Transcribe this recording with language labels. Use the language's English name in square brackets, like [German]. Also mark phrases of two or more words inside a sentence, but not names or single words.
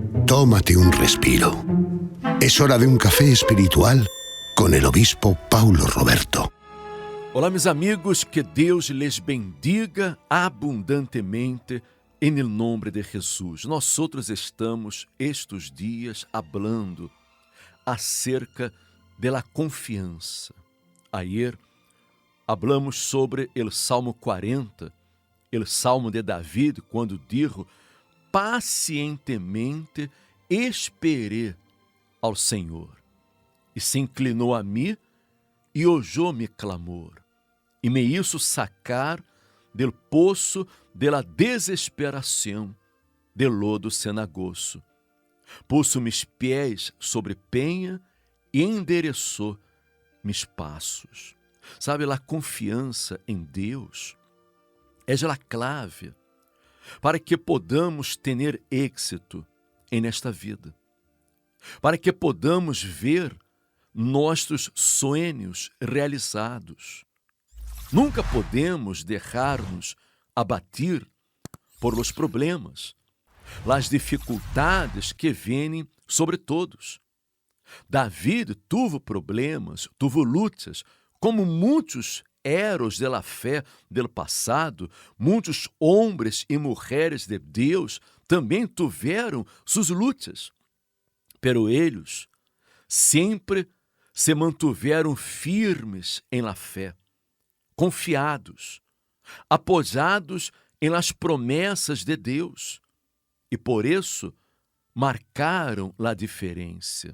[Spanish] Tómate un respiro. Es hora de un café espiritual con el obispo Paulo Roberto. [Portuguese] Olá, meus amigos, que Deus les bendiga abundantemente em nome de Jesus. Nós outros estamos estes dias [Spanish] hablando acerca [Portuguese] da confiança. [Spanish] Ayer hablamos [Portuguese] sobre o Salmo 40, o Salmo de David, quando dijo: pacientemente esperei ao Senhor, e se inclinou a mim e [Spanish] oyó mi clamor, [Portuguese] e [Spanish] me hizo sacar del [Portuguese] poço [Spanish] de la [Portuguese] desesperação, [Spanish] del lodo cenagoso. Puso mis [Portuguese] pés sobre penha e endereçou mis passos. Sabe, a confiança em Deus é a clave para que podamos ter êxito nesta vida, para que podamos ver nossos sonhos realizados. Nunca podemos deixar-nos abatir [Spanish] por los problemas, [Portuguese] las dificuldades que vêm sobre todos. [Spanish] David tuvo problemas, tuvo [Portuguese] lutas, como muitos heróis [Spanish] de la [Portuguese] fé do passado, muitos homens e mulheres de Deus também tiveram suas lutas. Pero eles sempre se mantiveram firmes em la fé, confiados, apoiados em las promessas de Deus, e por isso marcaram a diferença.